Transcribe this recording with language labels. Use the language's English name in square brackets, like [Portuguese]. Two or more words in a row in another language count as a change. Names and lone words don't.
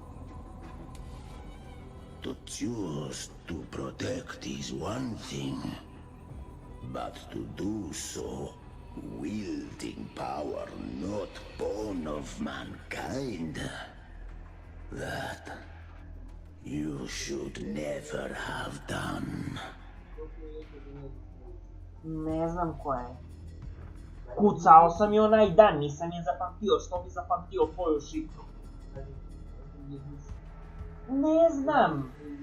[English] To choose to protect is one thing, but to do so Wielding power not born of mankind. That you should never have done. [Serbian] Ne znam ko je. Kucao sam i onaj dan, nisam je zapamtio. Što bi zapamtio tvoju šifru? Ne znam.